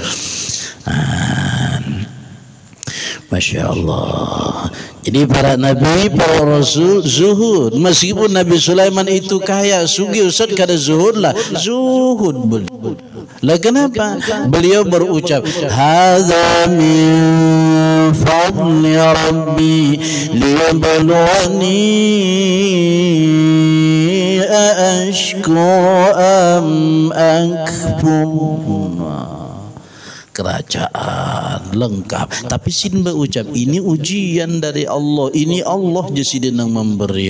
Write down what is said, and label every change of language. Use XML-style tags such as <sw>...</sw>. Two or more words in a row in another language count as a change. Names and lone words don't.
<ar>ما شاء الله.</ar> <bjn>Jadi para nabi, para rasul zuhud. Meskipun Nabi Sulaiman itu kaya, sugih Ustaz kada zuhud lah, zuhud betul. Lah kenapa? Beliau berucap,</bjn> <ar>"هذا من فضل ربي ليبلوني أشكر أم أكفر."</ar> <bjn>Kerajaan lengkap tapi sin berucap ini ujian dari Allah, ini Allah je sidin yang memberi.</bjn>